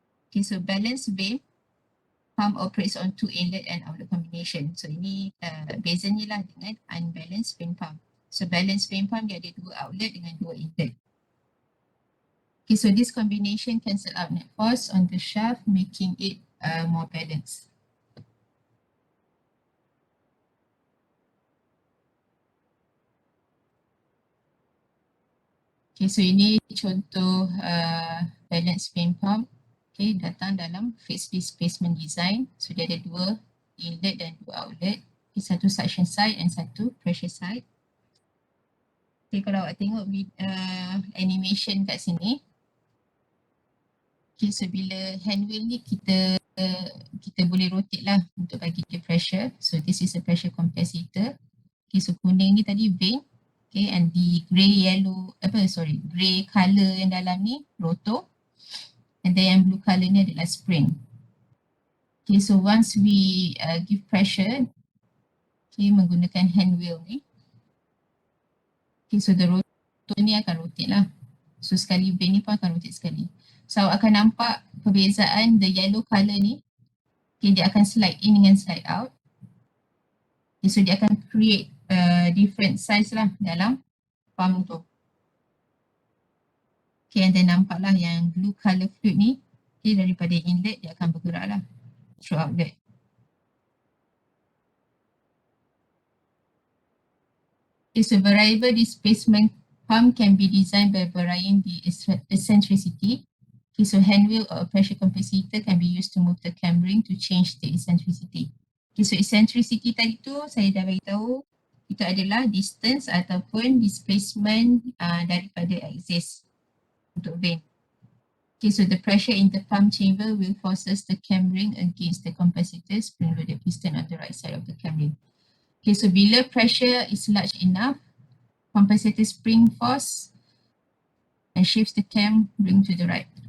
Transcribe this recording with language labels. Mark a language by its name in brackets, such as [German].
[English] Okay, so balanced vane pump operates on 2 inlet and outlet combination. [Malay] So ini bezanya lah dengan unbalanced vane pump. So balanced vane pump dia ada 2 outlet dengan 2 inlet. [English] Okay, so this combination cancel out net force on the shaft, making it more balanced. [Malay] Okay, so ini contoh balanced vane pump. Okay, datang dalam fixed displacement design. So dia ada 2 inlet dan 2 outlet. Okay, satu suction side and satu pressure side. Okay, kalau awak tengok animation kat sini. Okay, so bila hand wheel ni kita boleh rotate lah untuk bagi dia pressure. [English] So this is a pressure compensator. [Malay] Okay, so kuning ni tadi vane. Okay, [English] and the grey colour [Malay] yang dalam ni rotor. [English] And then [Malay] yang blue colour ni adalah spring. [English] Okay, so once we give pressure, okay, [Malay] menggunakan hand wheel ni. Okay, so the rotor ni akan rotate lah. So sekali vane ni pun akan rotate sekali. So awak akan nampak perbezaan the yellow colour ni. Okay, dia akan slide in dengan slide out. Okay, so dia akan create different size lah dalam pump tu. Okay, and then nampak lah yang blue colour fluid ni. Okay, daripada inlet dia akan bergerak lah through outlet. [English] Okay, so variable displacement pump can be designed by varying the eccentricity. Okay, so hand wheel or pressure compensator can be used to move the cam ring to change the eccentricity. [Malay] Okay, so eccentricity tadi tu saya dah beritahu itu adalah distance ataupun displacement daripada axis untuk vane. [English] Okay, so the pressure in the pump chamber will forces the cam ring against the compensator spring-loaded piston on the right side of the cam ring. Okay, so bila pressure is large enough, compensator spring force and shifts the cam ring to the right.